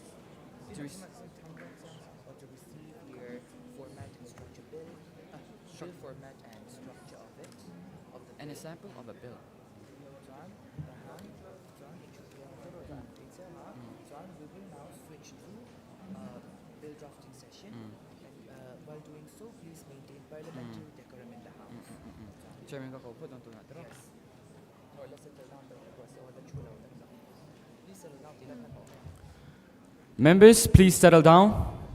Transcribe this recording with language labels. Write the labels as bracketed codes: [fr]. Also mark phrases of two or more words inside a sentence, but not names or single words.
[en] your format and structure bill, format and structure of it, and a sample of a bill. We will now switch to bill drafting session. And while doing so, please maintain parliamentary decorum in the House. Chairman ka po don't do that. Yes. Or let's settle down the please settle down. Members, please settle down.